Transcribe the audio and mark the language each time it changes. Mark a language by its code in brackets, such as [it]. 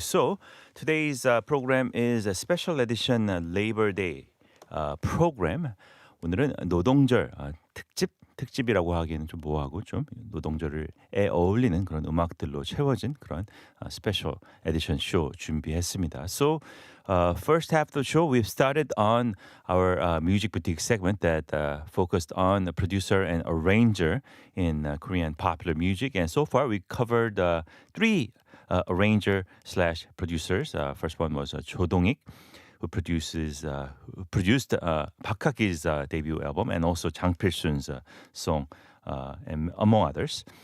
[en] So, today's program is a special edition Labor Day program. [ko] 오늘은 노동절 특집이라고 하기에는 좀 뭐하고 좀 노동절에 어울리는 그런 음악들로 채워진 그런 [en] special edition show [ko] 준비했습니다. [en] So, first half of the show, we've started on our music boutique segment that focused on the producer and arranger in Korean popular music. And so far, we covered three arranger slash producers. First one was Cho Dong-ik, who produced Park Hak-gi's debut album and also Jang Pil-sun's song, and among others.